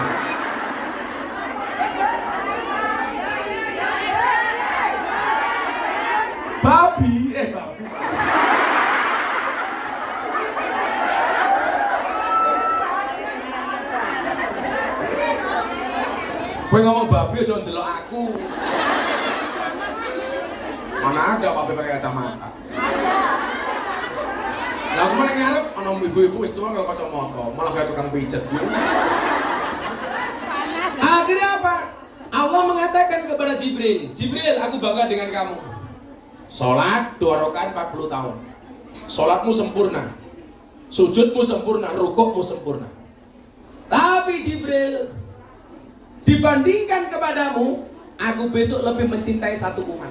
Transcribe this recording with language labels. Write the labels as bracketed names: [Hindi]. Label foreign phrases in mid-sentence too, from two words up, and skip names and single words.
[Indonesian] Babi. [Javanese] Kowe ngomong babi aja ndelok aku. [Indonesian] Mana ada babi pakai kacamata? Ada. Nah, [Javanese] aku meneng ngarep ana ibu-ibu wis tuwa nggo kacamata, [Indonesian] malah kayak tukang pijet. Akhirnya apa? Allah mengatakan kepada Jibril, Jibril, aku bangga dengan kamu. Salat 2 rakaat 40 tahun. Salatmu sempurna. Sujudmu sempurna, rukukmu sempurna. Tapi Jibril, dibandingkan kepadamu, aku besok lebih mencintai satu umat.